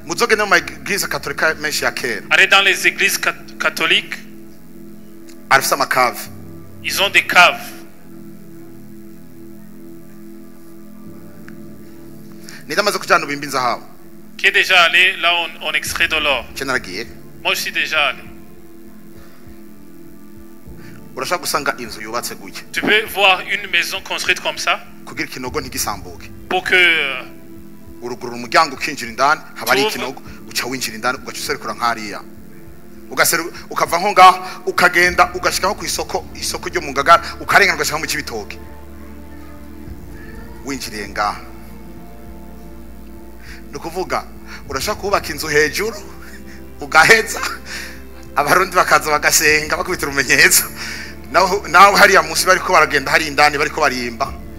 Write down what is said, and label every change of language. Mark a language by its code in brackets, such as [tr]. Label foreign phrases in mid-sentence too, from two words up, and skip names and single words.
[rn] muzogende mu maeglise katolika menshi ya kera [fr] Allez dans les églises catholiques, [rn] arafise amakave [fr] ils ont des caves. [rn] nidamaze kujana ubimba inzahabu [fr] Qui est déjà allé là où on extrait de l'or? [rn] je naragiye [fr] Moi, je suis déjà allé. [rn] urashaka gusanga inzu yubatse gutya [fr] Tu peux voir une maison construite comme ça [rn] kugira ikinogo ntigisambuke [fr] pour que [rn] urugurura umuryango ukinjira indani haba ari ikinogo uca winjira indani ugaca userukira nk'ariya ukava nko ngaho ukagenda ugashikaho ku isoko ryo mu Ngagara ukarengana ugashika mu Cibitoke winjiriye ngaho ni ukuvuga urashaka kubaka inzu hejuru ugaheza abarundi bakaza bagasenga bakubita urumenyetso naho hariya munsi bariko baragenda hari indani bariko barimba